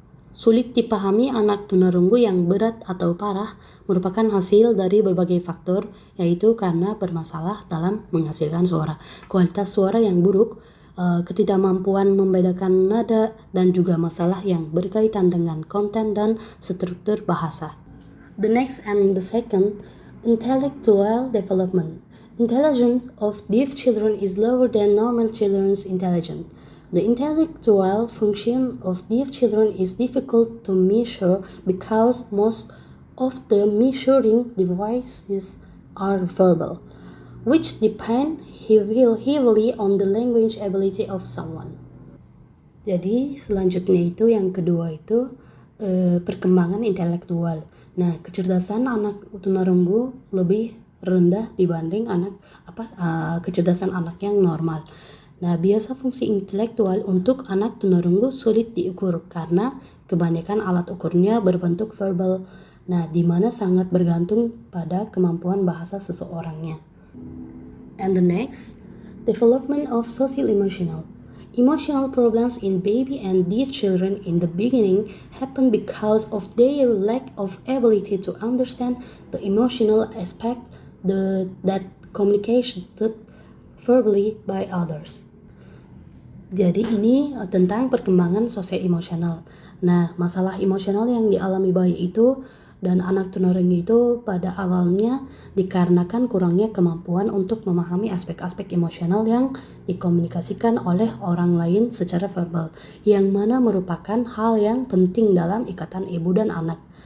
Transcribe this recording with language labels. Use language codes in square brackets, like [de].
[id] Sulit dipahami anak tunarungu yang berat atau parah merupakan hasil dari berbagai faktor, yaitu karena bermasalah dalam menghasilkan suara, kualitas suara yang buruk, ketidakmampuan membedakan nada, dan juga masalah yang berkaitan dengan konten dan struktur bahasa. [en] The next and the second, intellectual development. Intelligence of deaf children is lower than normal children's intelligence. The intellectual function of deaf children is difficult to measure because most of the measuring devices are verbal, which depend heavily on the language ability of someone. [id] Jadi selanjutnya itu yang kedua itu perkembangan intelektual. Nah, kecerdasan anak tunarungu lebih rendah dibanding kecerdasan anak yang normal. Nah, biasa fungsi intelektual untuk anak tunarungu sulit diukur karena kebanyakan alat ukurnya berbentuk verbal. Nah, di mana sangat bergantung pada kemampuan bahasa seseorangnya. [en] And the next, development of social emotional. Emotional problems in baby and deaf children in the beginning happen because of their lack of ability to understand the emotional aspect that communicated verbally by others. [id] Jadi ini tentang perkembangan sosial emosional. Nah, masalah emosional yang dialami bayi itu dan anak tunarungu itu pada awalnya dikarenakan kurangnya kemampuan untuk memahami aspek-aspek emosional yang dikomunikasikan oleh orang lain secara verbal, yang mana merupakan hal yang penting dalam ikatan ibu dan anak.